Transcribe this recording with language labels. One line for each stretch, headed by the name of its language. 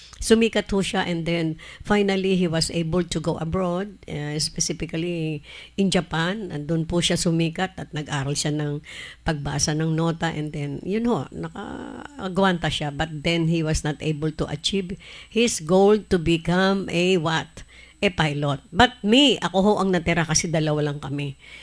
Filipino: Sumikat ho siya
English: and then finally, he was able to go abroad, specifically in Japan.
Filipino: And doon po siya sumikat at nag-aral siya ng pagbasa ng nota
English: and then,
Filipino: yun ho, nakagwanta siya.
English: But then, he was not able to achieve his goal to become a what? Pilot. But me,
Filipino: ako ho ang natira kasi dalawa lang kami.